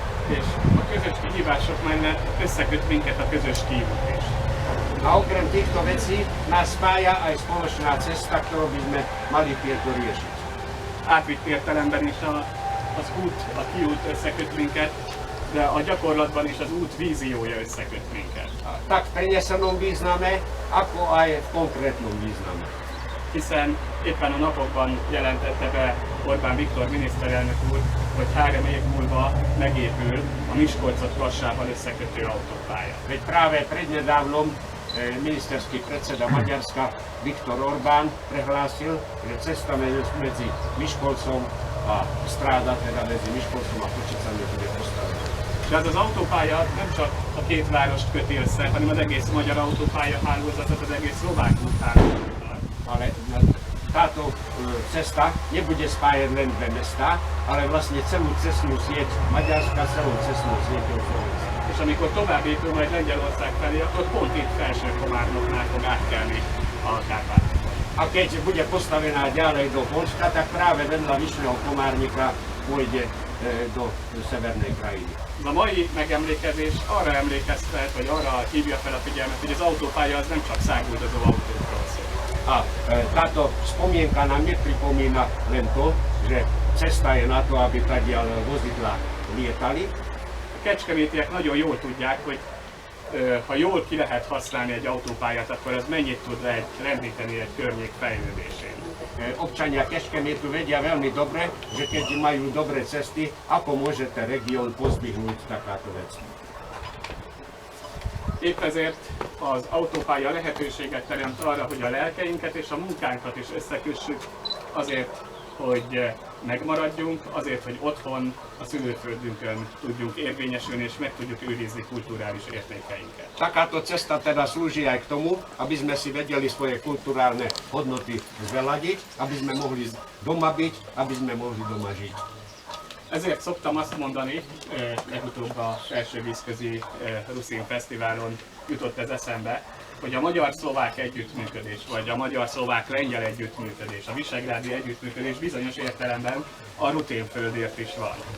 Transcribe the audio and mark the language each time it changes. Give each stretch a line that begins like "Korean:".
Hungarian: És a közös kihívások mellett összeköt minket a közös kiút is.
Slovak: A okrem týchto vecí nás spája aj spoločná cesta, ktorú by sme mali tieto riešiť.
Hungarian: Átvitt értelemben is az út, a kiút összeköt minket, de a gyakorlatban is az út víziója összeköt minket.
Slovak: Tak v prenesenom význame, ako aj v konkrétnom význame.
Hungarian: Hiszen éppen a napokban jelentette be Orbán Viktor miniszterelnök úr, hogy 3 év múlva megépül a Miskolcot Varsával összekötő autópálya.
Slovak: Veď práve prednedávnom ministerský predseda Maďarska Viktor Orbán prehlásil, že cesta medzi Miskolcom a stráda, teda medzi Miskolcom a Košicami bude postavená.
Hungarian: De ez az autópálya nem csak a két várost köti össze, hanem az egész magyar autópálya hálózatot, az egész szlovák úthálózatot.
Slovak: Ale táto cesta nebude spájať len dve mestá, ale vlastne celú cestnú sieť Maďarska, celú cestnú sieť Slovenska.
Hungarian: És amikor tovább épül majd Lengyelország felé, akkor pont itt Felső-Komárnoknál fog átkelni a Kárpátokon.
Slovak: A keď bude postavená ďalej do Poľska, tak práve vedľa Vyšného Komárnika pôjde do severnej krajiny.
Hungarian: A mai megemlékezés arra emlékeztet, vagy arra hívja fel a figyelmet, hogy az autópálya az nem csak száguldozó autókról szól.
Slovak: A táto spomienka nám nepripomína len to, že cesta je na to, aby tadiaľ vozidlá lietali.
Hungarian: A kecskemétiek nagyon jól tudják, hogy ha jól ki lehet használni egy autópályát, akkor az mennyit tud rendíteni egy környék fejlődésén.
Slovak: Občania Kecskemétu vedia veľmi dobre, že keď majú dobré cesty, ako môže ten región pozdvihnúť takáto vec.
Hungarian: Épp ezért az autópálya lehetőséget teremt arra, hogy a lelkeinket és a munkánkat is összekössük, azért, hogy megmaradjunk, azért, hogy otthon, a szülőföldünkön tudjunk érvényesülni és meg tudjuk őrizni kulturális értékeinket.
Slovak: Takáto cesta teda slúži aj k tomu, aby sme si vedeli svoje kulturálne hodnoty zveladiť, aby sme mohli doma byť, aby sme mohli doma žiť.
Hungarian: Ezért szoktam azt mondani, legutóbb a Felső Vízközi Ruszin Fesztiválon jutott ez eszembe, hogy a magyar-szlovák együttműködés, vagy a magyar-szlovák-lengyel együttműködés, a visegrádi együttműködés bizonyos értelemben a ruténföldért is van.